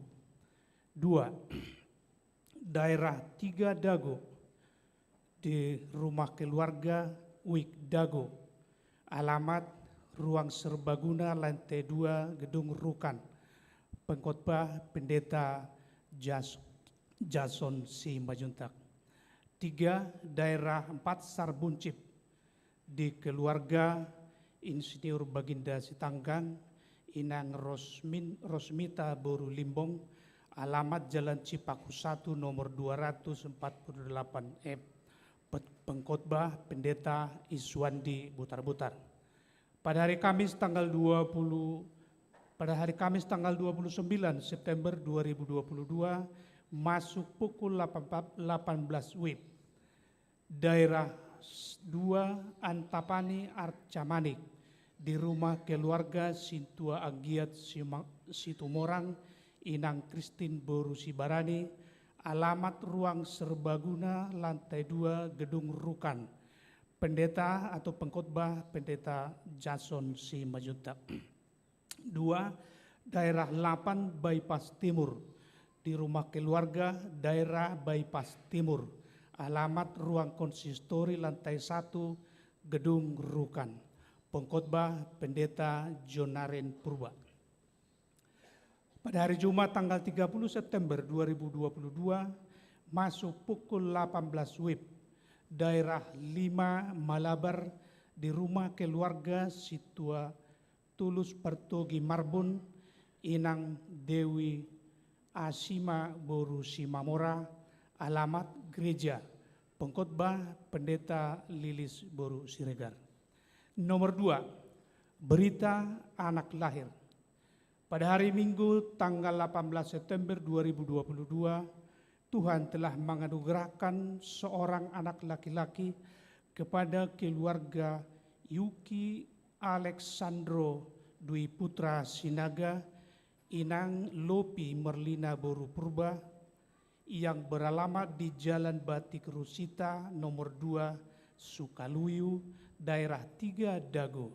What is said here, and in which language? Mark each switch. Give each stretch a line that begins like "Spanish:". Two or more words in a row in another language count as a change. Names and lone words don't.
Indonesian: 2, daerah 3 Dago, di rumah keluarga Wik Dago, alamat Ruang Serbaguna lantai 2 Gedung Rukan, pengkhotbah Pendeta Jason Si Majuntak. 3, daerah 4 Sarbuncip, di keluarga Insinyur Baginda Sitanggang, Inang Rosmita Boru Limbong, alamat Jalan Cipaku 1 nomor 248 F, pengkhotbah Pendeta Iswandi Butar-Butar. Pada hari Kamis tanggal 29 September 2022, masuk pukul 18 WIB, daerah 2 Antapani Arcamanik, di rumah keluarga Sintua Agiat Situmorang, Inang Kristin Boru Sibarani, alamat Ruang Serbaguna lantai 2 Gedung Rukan, pendeta atau pengkhotbah Pendeta Jason Si Majuntak. 2, daerah 8 Bypass Timur, di rumah keluarga daerah Bypass Timur, alamat Ruang Konsistori lantai 1 Gedung Rukan, pengkhotbah Pendeta Jonaren Purba. Pada hari Jumat tanggal 30 September 2022, masuk pukul 18 WIB, daerah 5 Malabar, di rumah keluarga Situa Tulus Pertogi Marbun, Inang Dewi Asima Boru Simamora, alamat gereja, pengkhotbah Pendeta Lilis Boru Siregar. Nomor 2, berita anak lahir. Pada hari Minggu tanggal 18 September 2022, Tuhan telah menganugerahkan seorang anak laki-laki kepada keluarga Yuki Alexandro Dwi Putra Sinaga, Inang Lopi Merlina Boru Purba, yang beralamat di Jalan Batik Rusita nomor 2 Sukaluyu, daerah 3 Dago.